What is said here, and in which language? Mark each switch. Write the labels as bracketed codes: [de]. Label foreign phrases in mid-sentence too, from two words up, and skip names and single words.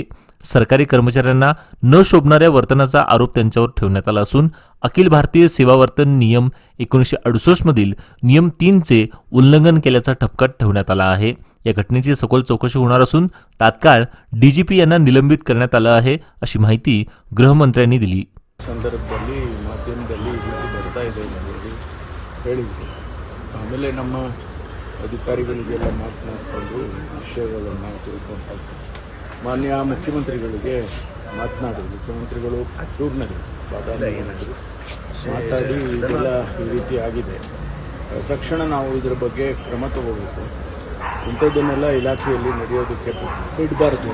[mr] सरकारी कर्मचाऱ्यांना न शोभणाऱ्या वर्तनाचा आरोप त्यांच्यावर ठेवण्यात आला असून अखिल भारतीय सेवा वर्तन नियम 1968 मधील नियम 3 चे उल्लंघन केल्याचा ठपका ठेवण्यात आला आहे. या घटनेची सखोल चौकशी होणार असून तात्काळ डीजीपी यांना निलंबित करण्यात आलं आहे, अशी माहिती गृहमंत्र्यांनी दिली. [kn] ಸಂದರ್ಭದಲ್ಲಿ ಮಾಧ್ಯಮದಲ್ಲಿ ಈ ರೀತಿ ಬರ್ತಾ ಇದೆ ಅನ್ನೋದು ಹೇಳಿದ್ರು. ಆಮೇಲೆ ನಮ್ಮ ಅಧಿಕಾರಿಗಳಿಗೆಲ್ಲ ಮಾತನಾಡಿಕೊಂಡು ವಿಷಯಗಳನ್ನು ತಿಳ್ಕೊಂಡು ಮಾನ್ಯ ಮುಖ್ಯಮಂತ್ರಿಗಳಿಗೆ ಮಾತನಾಡಿದ್ರು. ಮುಖ್ಯಮಂತ್ರಿಗಳು ಟೂರ್ನಲ್ಲಿ ಬಾದಾಮಿ ಮಾತಾಡಿ ಇದೆಲ್ಲ ಈ ರೀತಿ ಆಗಿದೆ, ತಕ್ಷಣ ನಾವು ಇದರ ಬಗ್ಗೆ ಕ್ರಮ ತಗೋಬೇಕು, ಇಂಥದ್ದನ್ನೆಲ್ಲ ಇಲಾಖೆಯಲ್ಲಿ ನಡೆಯೋದಕ್ಕೆ ಬಿಡಬಾರ್ದು.